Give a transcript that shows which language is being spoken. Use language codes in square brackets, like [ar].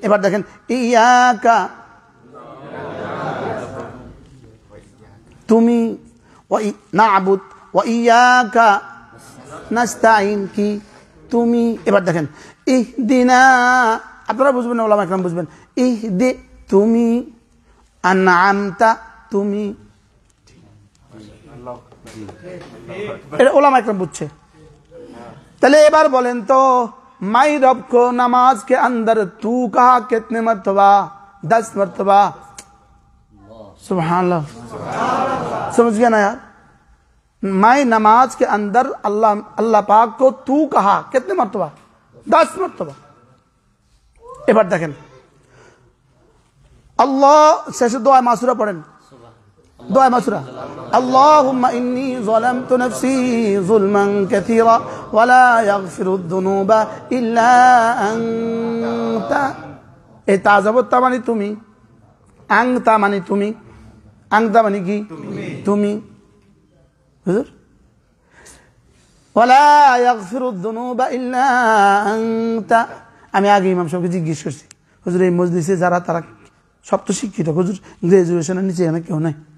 [bn] এবার দেখেন ইয়াকা তুমি, না'বুদ ওয়া ইয়াকা নাস্তাইন কি তুমি। এবার দেখেন ইহদিনা, আপনারা বুঝবেন না, ওলামা ইকরাম বুঝবেন। ইহদি তুমি, আনআমতা তুমি, এটা ওলামা ইকরাম বুঝছে। তাহলে এবার বলেন তো [hi] माई रब को नमाज के अंदर तू कहा कितने मरतबा? 10 मरतबा। सुभान अल्लाह, समझ गया ना यार? माई नमाज के अंदर अल्लाह अल्लाह पाक को तू कहा कितने मरतबा? 10 मरतबा। [bn] এবার দেখেন আল্লাহ শেষে দোয়া মাসুরা [ar] পড়েন, দোয়া মাসুরা اللهم إني ظلمت نفسي ظلما كثيرا ولا يغفر الذنوب إلا أنت। [bn] এই তাজাবত মানে তুমি, আংতা মানে তুমি, আংতা মানে কি? তুমি। [ar] হুজুর ওয়ালা ইয়াগফিরু যুনুবা ইল্লা আনতা। [bn] আমি আগে ইমাম সাহেবকে জিজ্ঞেস করছি, হুজুর এই মজলিসে যারা তারা সব তো শিক্ষিত, হুজুর গ্রাজুয়েশনের নিচে এখানে কেউ নাই।